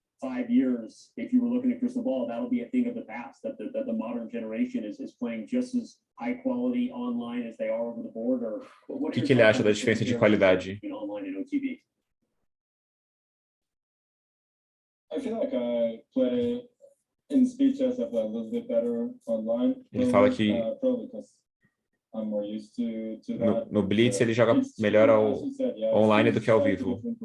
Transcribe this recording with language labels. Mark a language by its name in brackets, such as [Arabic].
[English] 5 years, if you were looking at crystal ball, that'll be a thing of the past. That the modern generation is playing just as high quality online as they are over the board. Or [Portuguese] o que ele acha da diferença de qualidade? [English] Online and OTB. I feel like I play in speed chess. I play a little bit better online. [Portuguese] Ele fala que [English] I'm more used to that. [Portuguese] No Blitz ele joga melhor online do que ao vivo.